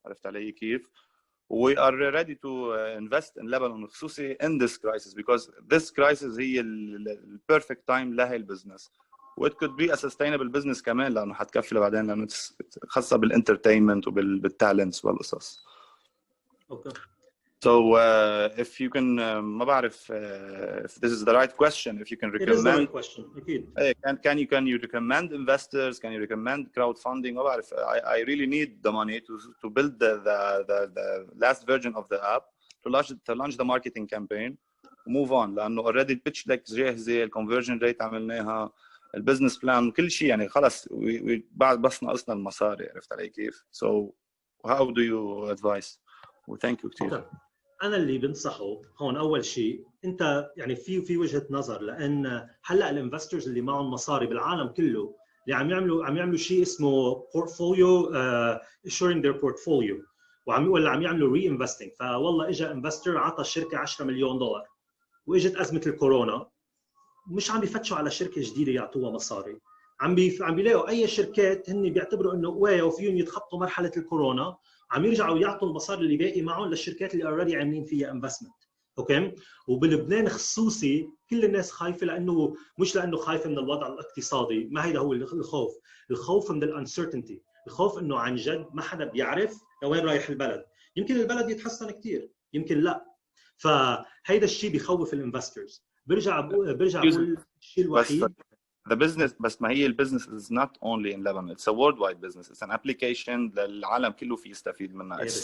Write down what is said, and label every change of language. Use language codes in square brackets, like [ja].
[ar] عرفت علي كيف؟ [en] we are ready to invest in Lebanon خصوصي in this crisis because this crisis هي the perfect time [ar] لهي البزنس. و [en] it could be a sustainable business [ar] كمان لانه حتكفي بعدين لانه خاصه بالانترتينمنت وبالتالنتس والقصص. اوكي. [en] So if you can [ar] ما بعرف [en] if this is the right question, if you can recommend. It is the right question. [ar] أكيد. [en] Can you recommend investors? Can you recommend crowdfunding? [ar] ما بعرف. [en] I really need the money to build the last version of the app to launch the marketing campaign move on لأنه already [ar] البيتش ديك جاهزة، الconversion rate عملناها، البزنس بلان كل شيء يعني خلص بعد بس ناقصنا المصاري. عرفت علي كيف؟ [en] So how do you advise? Thank you كثير. [ar] أنا اللي بنصحه هون أول شيء أنت يعني في وجهة نظر، لأن هلا الانفسترز اللي معهم مصاري بالعالم كله اللي عم يعملوا شيء اسمه [en] portfolio assuring their portfolio [ar] ولا عم يعملوا reinvesting. فوالله اجى انفستر عطى الشركة 10 مليون دولار واجت أزمة الكورونا، مش عم بيفتشوا على شركة جديدة يعطوها مصاري، عم بيلاقوا أي شركات هن بيعتبروا إنه قوية وفيهم يتخطوا مرحلة الكورونا، عم يرجعوا يعطوا المصاري اللي باقي معهم للشركات اللي اوريدي عاملين فيها انفستمنت. اوكي. وبلبنان خصوصي كل الناس خايفه، لانه مش لانه خايفه من الوضع الاقتصادي، ما هيدا هو الخوف، الخوف من الانسرتينتي، الخوف انه عن جد ما حدا بيعرف لوين رايح البلد، يمكن البلد يتحسن كثير يمكن لا. فهيدا الشيء بيخوف الانفسترز. برجع بقول الشيء الوحيد [en] the business [ar] بس ما هي البزنس [en] is not only in Lebanon, it's a worldwide business, it's an application [ar] للعالم كله في يستفيد منها.